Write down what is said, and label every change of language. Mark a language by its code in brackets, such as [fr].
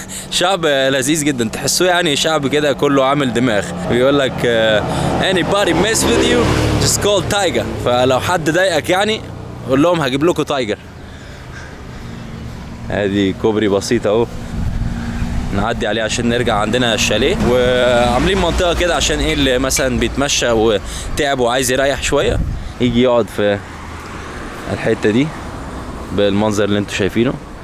[ar] شعب لذيذ جدا، تحسوه يعني شعب كده كله عامل دماغ. بيقول لك [en] anybody mess with you just call Tiger. [ar] فلو حد ضايقك يعني قول لهم هجيب لكم تايجر. ادي كوبري بسيط اهو نعدي عليه عشان نرجع عندنا الشاليه، وعاملين منطقه كده عشان ايه اللي مثلا بيتمشى وتعب وعايز يريح شويه يجي يقعد في الحته دي بالمنظر اللي انتوا شايفينه.